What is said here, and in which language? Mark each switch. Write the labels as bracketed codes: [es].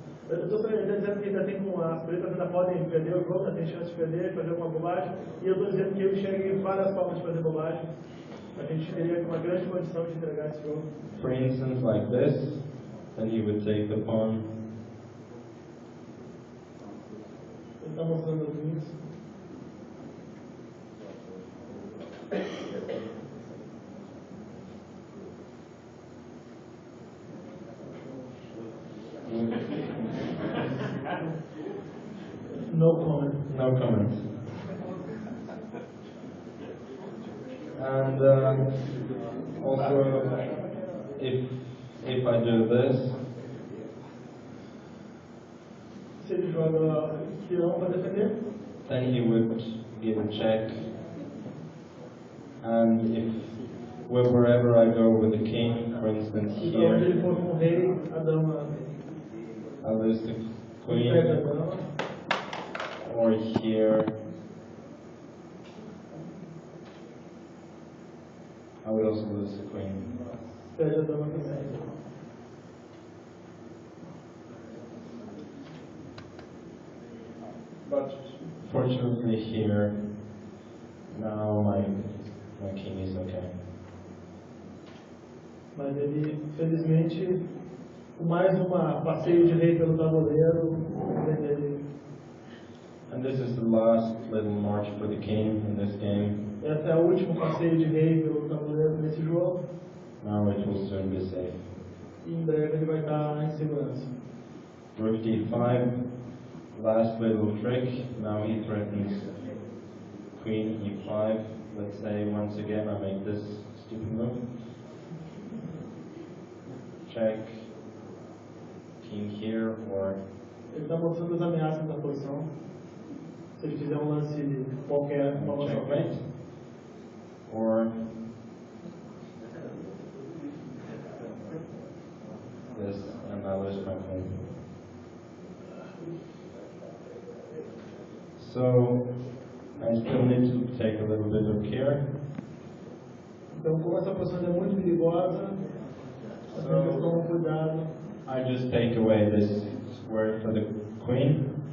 [pt] Eu estou dizendo que ainda tem as pretas ainda podem perder o jogo, ainda tem chance de perder, fazer alguma bobagem. E eu estou dizendo que eu enxerguei várias formas de fazer bobagem. A gente teria uma grande condição de entregar esse jogo. [en] For instance, like this, then he would take the pawn. [pt] Ele está mostrando os links. [en] No comment. No comment. And also, if I do this, [pt] Se ele joga peão para defender. [en] then he would give a check, and if wherever I go with the king, for instance [pt] Então, onde ele [en] here, [pt] for com o rei, a dama [en] I lose the [pt] perde a [en] queen, [pt] dama. [en] or here, I would also lose the queen. [pt] Perde a dama também. [en] But fortunately here, now my king is okay. [pt] Mas ele, felizmente, com mais passeio de rei pelo tabuleiro, ele, [en] And this is the last little march for the king in this game. [pt] esse é o último passeio de rei pelo tabuleiro nesse jogo. [en] Now it will soon be safe. [pt] E em breve ele vai estar em segurança. [en] Rook d5, last little trick. Now he threatens queen e5. Let's say once again I make this stupid move. Check, king here, or [pt] Ele está mostrando as ameaças da posição. Se ele fizer um lance qualquer, uma nossa [en] checkmate, or this, and I lose my queen. So I still need to take a little bit of care. [pt] Então, como essa posição é muito perigosa, nós temos que tomar cuidado. [en] I just take away this square for the queen.